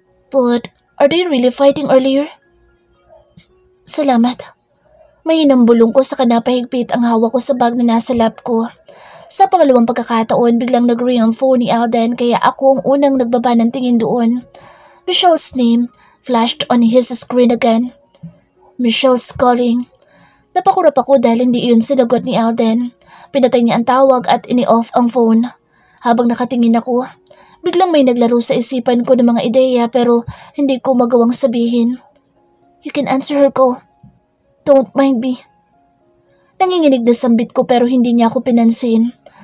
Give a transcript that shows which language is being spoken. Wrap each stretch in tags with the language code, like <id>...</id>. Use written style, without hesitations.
<en>But are they really fighting earlier?</en> <tl>Salamat. May inambulong ko sa kanapahigpit ang hawak ko sa bag na nasa lap ko. Sa pangalawang pagkakataon, biglang nag-ring ang phone ni Alden kaya ako ang unang nagbaba ng tingin doon.</tl> <en>Michelle's name flashed on his screen again. Michelle's calling.</en> <tl>Napakurap ako dahil hindi iyon sinagot ni Alden. Pinatay niya ang tawag at ini-off ang phone. Habang nakatingin ako, biglang may naglaro sa isipan ko ng mga ideya pero hindi ko magawang sabihin.</tl> <en>You can answer her call. Don't mind me.</en> <tl>Nanginginig na sambit ko pero hindi niya ako pinansin.</tl>